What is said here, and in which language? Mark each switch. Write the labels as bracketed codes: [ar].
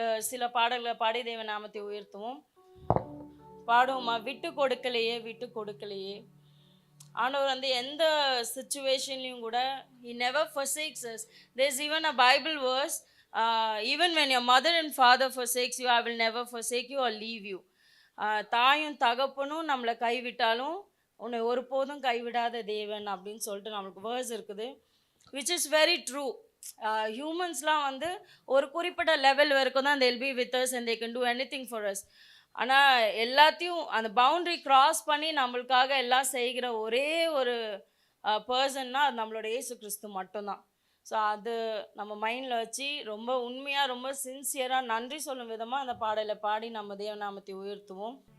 [ta] சில பாடல்களை பாடி தேவ நாமத்தை உயர்த்துவோம். பாடுவோமா? விட்டு கொடுக்கலையே விட்டு கொடுக்கலையே. ஆண்டவர் வந்து எந்த சுச்சுவேஷன்லையும் கூட [en] he never forsakes us. There's even a Bible verse, even when your mother and father forsakes you, I will never forsake you or leave you. [ta] தாயும் தகப்பனும் நம்மளை கைவிட்டாலும் உன்னை ஒருபோதும் கைவிடாத தேவன் அப்படின்னு சொல்லிட்டு நம்மளுக்கு வேர்ஸ் இருக்குது, [en] Which is very true. [ta] ஹியூமன்ஸ்லாம் வந்து ஒரு குறிப்பிட்ட லெவல் வரைக்கும் தான் [en] they'll be with us and they can do anything for us. [ta] ஆனால் எல்லாத்தையும் அந்த பவுண்ட்ரி கிராஸ் பண்ணி நம்மளுக்காக எல்லாம் செய்கிற ஒரே ஒரு பர்சன்னா அது நம்மளோட இயேசு கிறிஸ்து மட்டும்தான். ஸோ அது நம்ம மைண்டில் வச்சு ரொம்ப உண்மையாக ரொம்ப சின்சியராக நன்றி சொல்லும் விதமாக அந்த பாடலை பாடி நம்ம தேவநாமத்தை உயர்த்துவோம்.